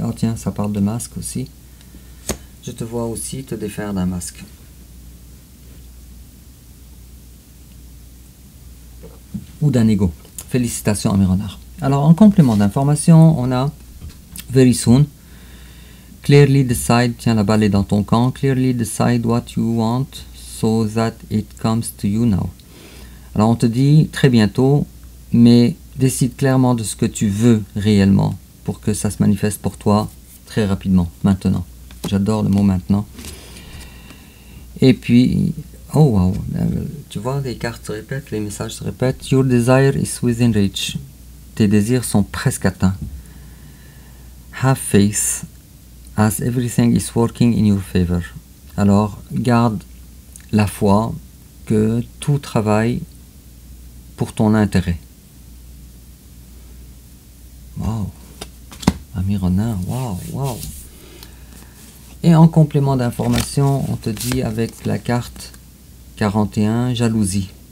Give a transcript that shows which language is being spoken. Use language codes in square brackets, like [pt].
[fr] Ah tiens, ça parle de masque aussi. Je te vois aussi te défaire d'un masque. Ou d'un ego. Félicitations, ami renard. Alors en complément d'information, on a [en] very soon. Clearly decide, [fr] tiens la balle est dans ton camp. [en] Clearly decide what you want so that it comes to you now. [fr] Alors on te dit très bientôt, mais décide clairement de ce que tu veux réellement pour que ça se manifeste pour toi très rapidement, maintenant. J'adore le mot maintenant. Et puis, oh wow, tu vois, les cartes se répètent, les messages se répètent. [en] Your desire is within reach. [fr] Tes désirs sont presque atteints. [en] Have faith as everything is working in your favor. [fr] Alors, garde la foi que tout travaille pour ton intérêt. Wow, ami renard, wow, wow. Et en complément d'information, on te dit avec la carte 41, jalousie.